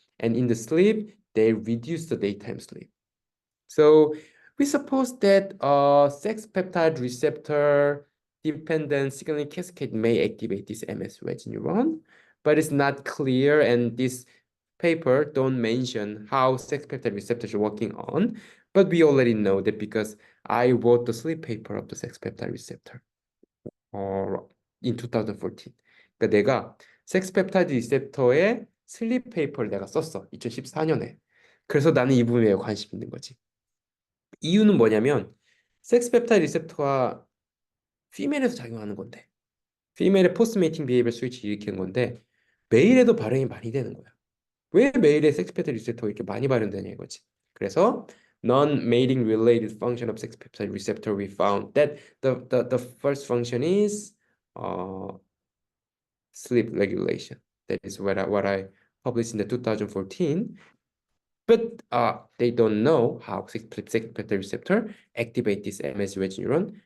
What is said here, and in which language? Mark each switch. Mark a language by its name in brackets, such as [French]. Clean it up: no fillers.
[English] And in the sleep, they reduce the daytime sleep. So we suppose that sex peptide receptor dependent signaling cascade may activate this MS wedge neuron, but it's not clear, and this paper don't mention how sex peptide receptors are working on, but we already know that because I wrote the sleep paper of the sex peptide receptor in 2014. [Korean] 그러니까 내가 섹스 펩타이드 리셉터의 슬립 페이퍼를 내가 썼어. 2014년에. 그래서 나는 이 부분에 관심 있는 거지. 이유는 뭐냐면 섹스 펩타이드 리셉터가 피메일에서 작용하는 건데 피메일의 포스트 메이팅 비헤이비어 스위치 일으키는 건데 메일에도 발현이 많이 되는 거야. 왜 메일에 섹스 펩타이드 리셉터가 이렇게 많이 발현되냐 이거지. 그래서 [English] non-mating related function of sex peptide receptor we found that the first function is sleep regulation. That is what I published in the 2014. But they don't know how sex peptide receptor activate this MS wedge neuron.